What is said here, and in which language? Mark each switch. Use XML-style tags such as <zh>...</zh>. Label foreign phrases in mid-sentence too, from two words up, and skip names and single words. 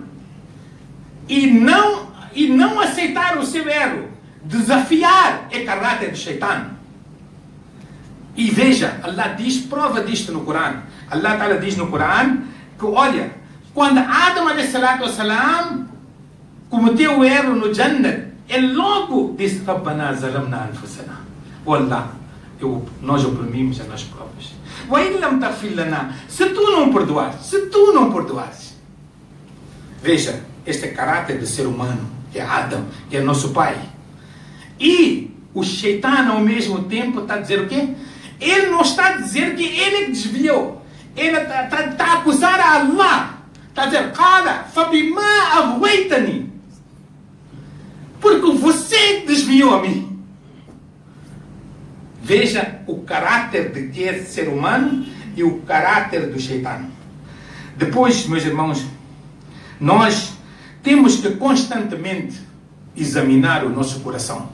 <pt>E não aceitar o seu erro, desafiar, é caráter de Shaitan. E veja, Allah diz, prova disto no Corão.</pt> <ar>الله تعالى</ar> <pt>diz no Corão que, olha, quando Adam a.s. cometeu o erro no Jannah, ele logo disse:</pt> <ar>ربنا ظلمنا أنفسنا. Wallah,</ar> <pt>nós oprimimos a nós próprios.</pt> <ar>وإن لم تغفر لنا,</ar> <pt>se tu não perdoares. Veja, este é caráter do ser humano, que é Adam, que é nosso pai. E o Shaitan ao mesmo tempo está a dizer o quê? Ele não está a dizer que ele que desviou. Ele está a acusar a Allah. Está a dizer:</pt> <ar>قال فبما أغويتني,</ar> <pt>porque você desviou a mim. Veja o caráter de que é ser humano e o caráter do Shaitan. Depois, meus irmãos, nós temos que constantemente examinar o nosso coração.</pt>